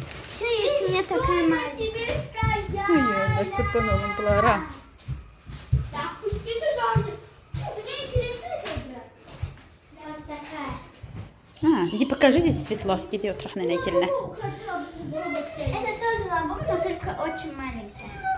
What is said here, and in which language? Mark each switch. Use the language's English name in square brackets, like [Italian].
[Russian] Еще есть у меня такая маленькая. [Turkish] Ay Allah, kurban olun bunlara. [Russian] Пусти туда. Тебе интересно это играть? Вот такая. Иди покажи, здесь светло. Иди отрах на некельно. Это тоже лабубка, но только очень маленькая.